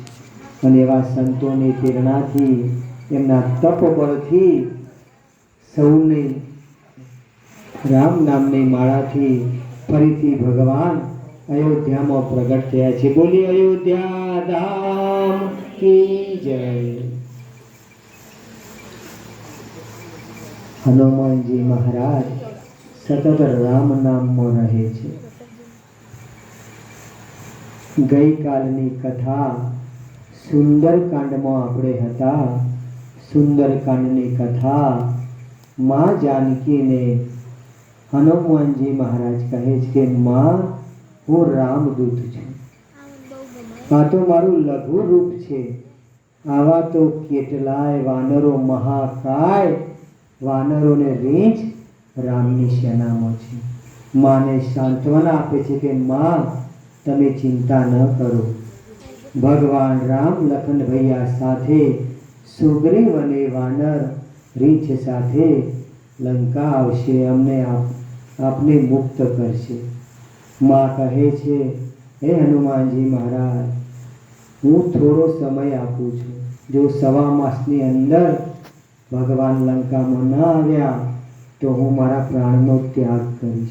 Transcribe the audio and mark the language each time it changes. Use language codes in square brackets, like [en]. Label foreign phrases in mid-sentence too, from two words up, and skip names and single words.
[gu] અને એવા સંતોની પ્રેરણાથી એમના તપ બળથી સૌને રામ નામની માળાથી ફરીથી ભગવાન અયોધ્યામાં પ્રગટ થયા છે. બોલી અયોધ્યા ધામ [hi] की जय. [gu] હનુમાન જી મહારાજ સતત રામ નામ મેં રહે છે. ગઈ કાલની કથા સુંદરકાંડ મેં આપણે હતા. સુંદરકાંડની કથા માં જાનકી ને હનુમાન જી મહારાજ કહે કે માં હું રામદૂત છું. આ તો મારું લઘુ રૂપ છે. આવા તો કેટલાય વાનરો મહાકાય વાનરોને રીંછ રામની સેનામાં છે. માને સાંત્વના આપે છે કે માં તમે ચિંતા ન કરો. ભગવાન રામ લખન ભૈયા સાથે સુગ્રીવ અને વાનર રીંછ સાથે લંકા આવશે, અમને આપને મુક્ત કરશે. માં કહે છે, હે હનુમાનજી મહારાજ, હું થોડો સમય આપું છું. જો 1.5 માસની અંદર ભગવાન લંકામાં ન આવ્યા તો હું મારા પ્રાણનો ત્યાગ કરીશ.